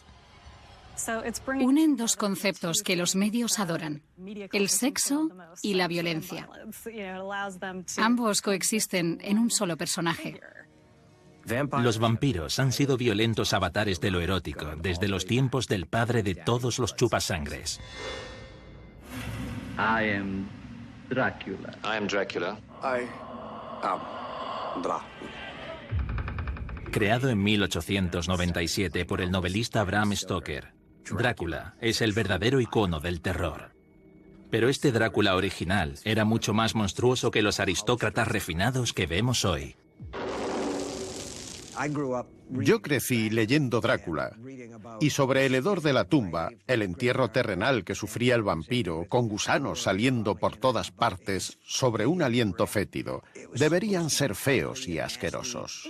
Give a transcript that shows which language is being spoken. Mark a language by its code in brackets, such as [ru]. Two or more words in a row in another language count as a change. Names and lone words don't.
[es] Unen dos conceptos que los medios adoran: el sexo y la violencia. Ambos coexisten en un solo personaje. Los vampiros han sido violentos avatares de lo erótico desde los tiempos del padre de todos los chupasangres. [en] I am Dracula. I am Dracula. I am Dracula. [es] Creado en 1897 por el novelista Bram Stoker, Drácula es el verdadero icono del terror. Pero este Drácula original era mucho más monstruoso que los aristócratas refinados que vemos hoy. Yo crecí leyendo Drácula, y sobre el hedor de la tumba, el entierro terrenal que sufría el vampiro, con gusanos saliendo por todas partes, sobre un aliento fétido, deberían ser feos y asquerosos.